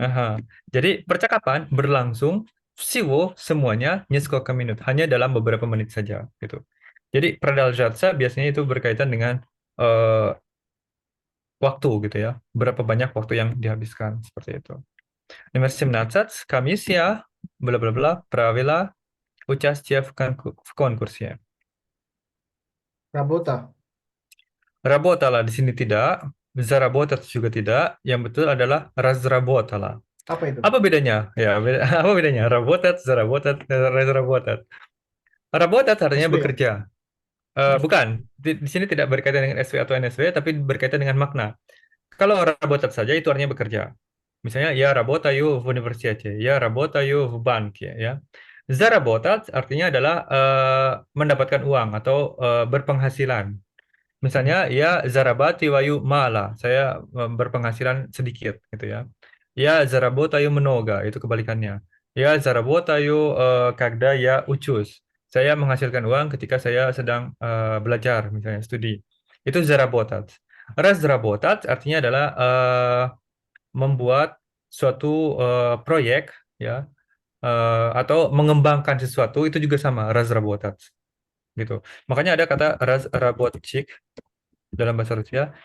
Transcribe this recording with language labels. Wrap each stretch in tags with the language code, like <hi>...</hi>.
<id>Aha. Jadi percakapan berlangsung всего semuanya несколько минут, hanya dalam beberapa menit saja gitu. Jadi продолжаться biasanya itu berkaitan dengan waktu gitu ya. Berapa banyak waktu yang dihabiskan seperti itu. Nomor 17,</id> <ru>комиссия бла-бла-бла правила участия в конкурсе. Rabota.</ru> <id>Работала di sini tidak, заработать juga tidak. Yang betul adalah разработала. Apa itu? Apa bedanya? Ya, apa bedanya?</id> <ru>Работать, заработать, разработать.</ru> <id>Работать artinya SW ya? bekerja. Bukan, di sini tidak berkaitan dengan SW atau NSW, tapi berkaitan dengan makna. Kalau работать saja itu artinya bekerja.</id> <ru>Misalnya, я работаю в университете, я работаю в банке, ya.</ru> <id>Заработать artinya adalah mendapatkan uang atau berpenghasilan. Misalnya,</id> <ru>ya зарабатываю мало,</ru> <id>saya berpenghasilan sedikit, gitu ya.</id> <ru>Я заработаю много, itu kebalikannya. Я заработаю когда я учусь.</ru> <id>Saya menghasilkan uang ketika saya sedang belajar, misalnya studi. Itu заработать. Разработать artinya adalah membuat suatu proyek, ya, atau mengembangkan sesuatu, itu juga sama, разработать, gitu. Makanya ada kata разработчик dalam bahasa Rusia.</id>